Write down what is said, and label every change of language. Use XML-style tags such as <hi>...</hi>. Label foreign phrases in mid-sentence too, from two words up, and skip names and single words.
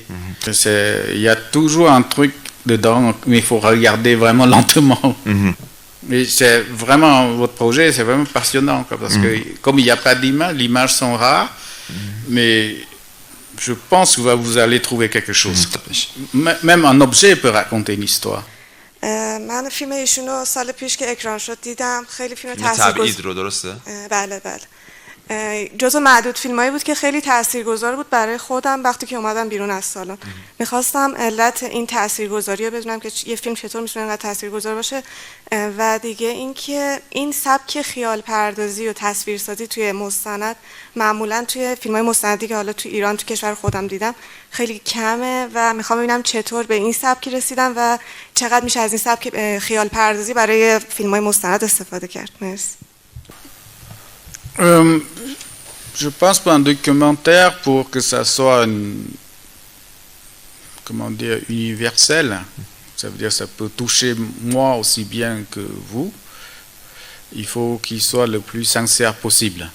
<fr>Il y a toujours un truc dedans, mais il faut regarder vraiment lentement. Mais c'est vraiment, votre projet, c'est vraiment passionnant, quoi, parce que comme il n'y a pas d'image, les images sont rares, mais je pense que vous allez trouver quelque chose. Même un objet peut raconter une histoire.</fr> <fa>من فیلم ایشونو سال پیش که اکران شد دیدم. خیلی فیلم تبعید رو، درسته؟ بله. جزو معدود فیلمایی بود که خیلی تاثیرگذار بود برای خودم وقتی که اومدم بیرون از سالن. میخواستم علت این تاثیرگذاری رو بدونم که یه فیلم چطور میتونه انقدر تاثیرگذار باشه، و دیگه اینکه این سبک خیال پردازی و تصویرسازی توی مستند معمولا توی فیلمای مستندی که حالا توی ایران تو کشور خودم دیدم خیلی کمه، و میخوام ببینم چطور به این سبکی رسیدم و چقدر میشه از این سبک خیال پردازی برای فیلمای مستند استفاده کرد. مرسی.</fa> <fr>Je pense qu'un documentaire, pour que ça soit universel, ça veut dire que ça peut toucher moi aussi bien que vous, il faut qu'il soit le plus sincère possible.</fr>